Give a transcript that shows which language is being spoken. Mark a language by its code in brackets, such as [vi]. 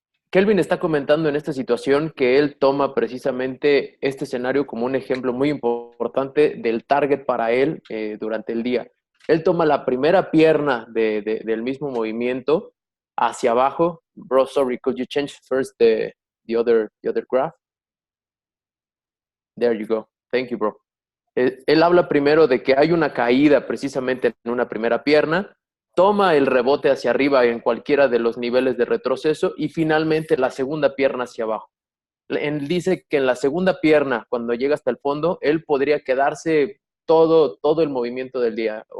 [es] Kelvin está comentando en esta situación que él toma precisamente este escenario como un ejemplo muy importante del target para él durante el día. Él toma la primera pierna del mismo movimiento hacia abajo. [en] Bro, sorry, could you change first the other graph? There you go. Thank you, bro. [es] Él habla primero de que hay una caída precisamente en una primera pierna, toma el rebote hacia arriba en cualquiera de los niveles de retroceso y finalmente la segunda pierna hacia abajo. Él dice que en la segunda pierna, cuando llega hasta el fondo, él podría quedarse todo el movimiento del día.